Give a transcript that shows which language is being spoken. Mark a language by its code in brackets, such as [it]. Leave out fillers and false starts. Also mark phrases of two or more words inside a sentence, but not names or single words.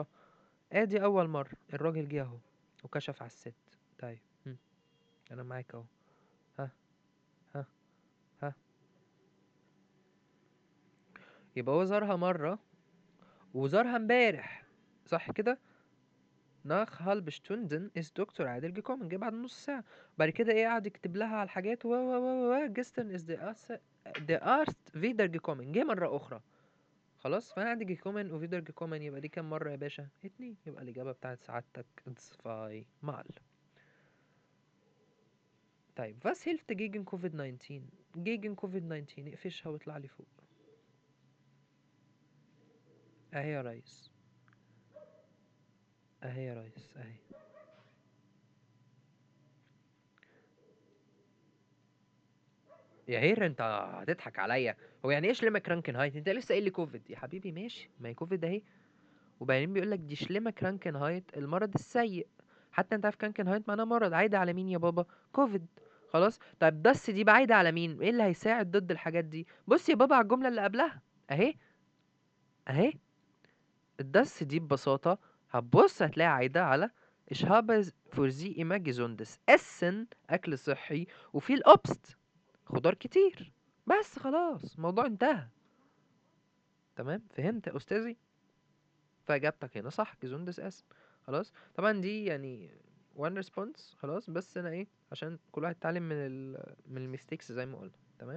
[ar] ادي اول مرة الراجل جه اهو وكشف على الست. طيب انا معاك اهو. ها ها ها. يبقى هو زارها مرة وزارها امبارح، صح كده؟ [de] nach halbe Stunden ist [ar] دكتور عادل gekommen، جه بعد نص ساعة. بعد كده ايه؟ قعد يكتب لها على الحاجات [de] gestern ist der Arzt wieder gekommen، [ar] جه مرة أخرى. خلاص، فأنا عندي gekommen و [de] wieder gekommen، [ar] يبقى دي كام مرة يا باشا؟ 2. يبقى الإجابة بتاعت سعادتك [de] zwei mal. [ar] طيب [de] was hilft gegen COVID-19؟ [ar] gegen COVID-19 اقفشها واطلع لي فوق. اهي يا ريس، اهي يا ريس، اهي. يا هير انت هتضحك عليا؟ هو يعني ايه [de] schlimme Krankheit? [ar] انت لسه قايل لي كوفيد يا حبيبي. ماشي، ما هي كوفيد اهي. وبعدين بيقول لك دي [de] schlimme Krankheit [ar] المرض السيء. حتى انت عارف كرانكنهايت معناه مرض عايدة على مين يا بابا؟ كوفيد. خلاص. طيب دس دي بعيدة على مين؟ ايه اللي هيساعد ضد الحاجات دي؟ بص يا بابا على الجملة اللي قبلها اهي، اهي. الدس دي ببساطة هتبص هتلاقي عايدة على [de] Ich habe für Sie immer gesundes Essen، [ar] أكل صحي، وفي الأوبست، خضار كتير. بس خلاص الموضوع انتهى. تمام، فهمت يا أستاذي؟ فإجابتك هنا صح، [de] gesundes Essen. [ar] خلاص. طبعا دي يعني [en] one response [ar] خلاص، بس أنا إيه، عشان كل واحد يتعلم من الميستيكس زي ما قلنا. تمام.